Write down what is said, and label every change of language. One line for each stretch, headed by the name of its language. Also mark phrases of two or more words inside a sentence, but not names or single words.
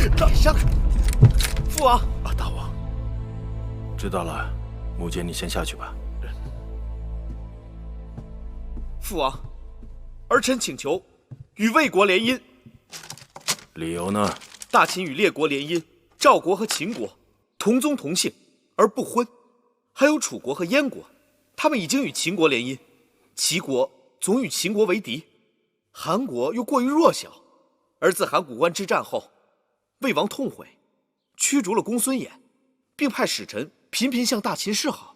Chinese: 父王，大王，知道了，母亲，你先下去吧。父王，儿臣请求与魏国联姻。理由呢？大秦与列国联姻，趙國和秦國同宗同姓而不婚，還有楚國和燕國，他們已經與秦國聯姻，齊國總與秦國為敵，韓國又過於弱小，而自函谷關之戰後，魏王痛悔，驅逐了公孫衍，並派使臣頻頻向大秦示好。